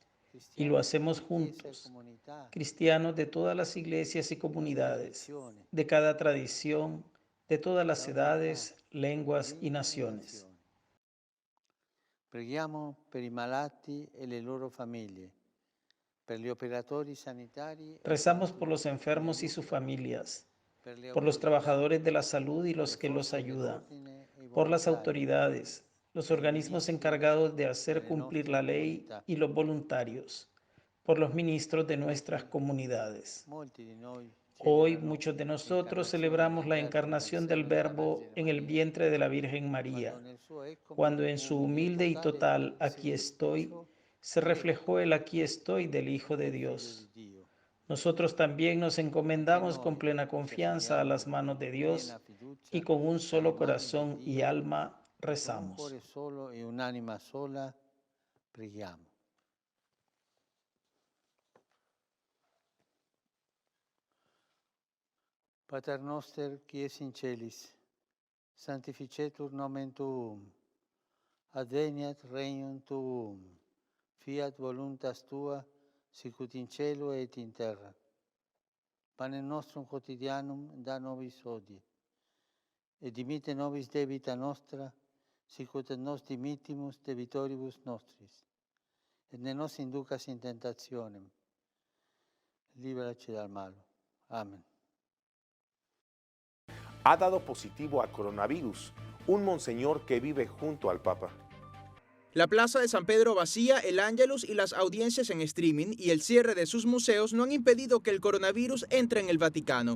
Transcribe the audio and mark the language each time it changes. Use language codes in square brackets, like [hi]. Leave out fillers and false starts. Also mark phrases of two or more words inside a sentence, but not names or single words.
[es] Y lo hacemos juntos, cristianos de todas las iglesias y comunidades, de cada tradición, de todas las edades, lenguas y naciones. [it] Preghiamo per i malati e le loro famiglie, per gli operatori sanitari. [es] Rezamos por los enfermos y sus familias, por los trabajadores de la salud y los que los ayudan, por las autoridades, los organismos encargados de hacer cumplir la ley y los voluntarios, por los ministros de nuestras comunidades. Hoy muchos de nosotros celebramos la encarnación del Verbo en el vientre de la Virgen María, cuando en su humilde y total aquí estoy, se reflejó el aquí estoy del Hijo de Dios. Nosotros también nos encomendamos con plena confianza a las manos de Dios y con un solo corazón y alma rezamos. [la] Pater noster, qui es in celis, sanctificetur nomen tuum, adveniat regnum tuum, fiat voluntas tua, sicut in cielo et in terra. Panem nostrum quotidianum da nobis hodie, et dimitte nobis debita nostra, sicut et nos dimittimus debitoribus nostris, et ne nos inducas in tentationem, [it] liberaci dal malo. [es] Amén. Ha dado positivo a coronavirus un monseñor que vive junto al Papa. La plaza de San Pedro vacía, el Ángelus y las audiencias en streaming y el cierre de sus museos no han impedido que el coronavirus entre en el Vaticano.